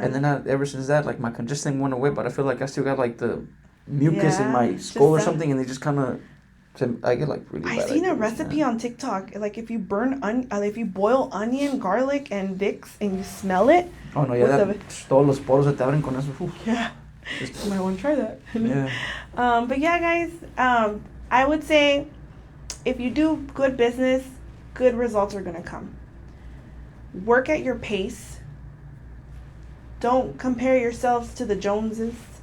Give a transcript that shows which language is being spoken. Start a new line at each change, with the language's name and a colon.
English: And then ever since that, like my congestion went away, but I feel like I still got like the mucus in my skull or something, and they just kind of, I get like really bad. I seen a recipe on TikTok, like if you if you boil onion, garlic, and Vicks, and you smell it. Oh no, yeah,
Spanish: todos los poros se te abren con eso.
English: Yeah. You might want to try that. Yeah. But yeah, guys, I would say if you do good business, good results are going to come. Work at your pace. Don't compare yourselves to the Joneses.